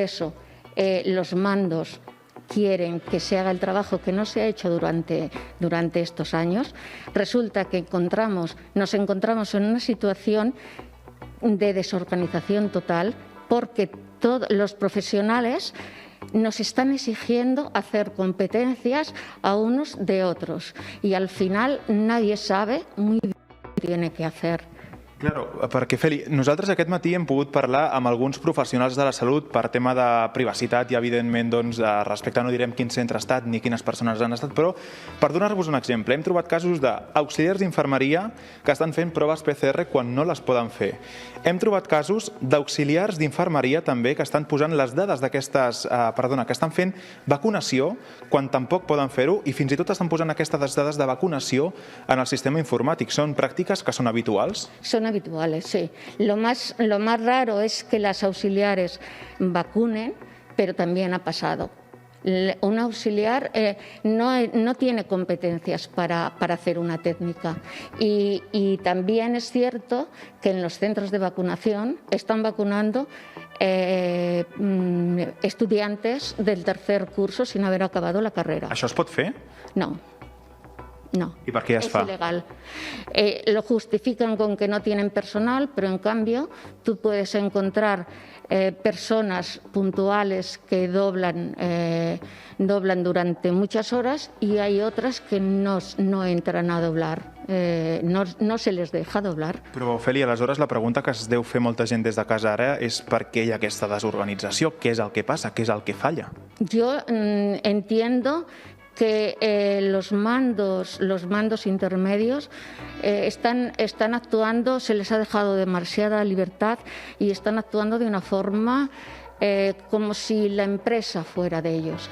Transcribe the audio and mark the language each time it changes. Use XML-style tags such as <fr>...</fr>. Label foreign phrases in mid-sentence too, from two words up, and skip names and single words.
<es>eso los mandos quieren que se haga el trabajo que no se ha hecho durante estos años, resulta que nos encontramos en una situación de desorganización total porque todos los profesionales nos están exigiendo hacer competencias a unos de otros y al final nadie sabe muy bien qué tiene que hacer. Claro,</es> <ca>perquè, Feli, nosaltres aquest matí hem pogut parlar amb alguns professionals de la salut per tema de privacitat i, evidentment, respecte no direm quin centre ha estat ni quines persones han estat, però per donar-vos un exemple, hem trobat casos d'auxiliars d'infermeria que estan fent proves PCR quan no les poden fer. Hem trobat casos d'auxiliars d'infermeria també que estan posant les dades que estan fent vacunació quan tampoc poden fer-ho i fins i tot estan posant aquestes dades de vacunació en el sistema informàtic. Són pràctiques que són habituals?</ca> <es>Son habituales, sí. Lo más raro es que las auxiliares vacunen, pero también ha pasado. Un auxiliar no tiene competencias para hacer una técnica y también es cierto que en los centros de vacunación están vacunando estudiantes del tercer curso sin haber acabado la carrera.</es> <ca>Això es pot fer?</ca> <es>No. No, ¿Y por qué es ilegal. Lo justifican con que no tienen personal, pero en cambio tú puedes encontrar personas puntuales que doblan durante muchas horas y hay otras que no entran a doblar. No se les deja doblar.</es> <ca>Però, Feli, aleshores la pregunta que es deu fer molta gent des de casa ara és per què hi ha aquesta desorganització? Què és el que passa? Què és el que falla?</ca> <es>Yo entiendo que los mandos intermedios están actuando, se les ha dejado demasiada libertad y están actuando de una forma como si la empresa fuera de ellos.</es>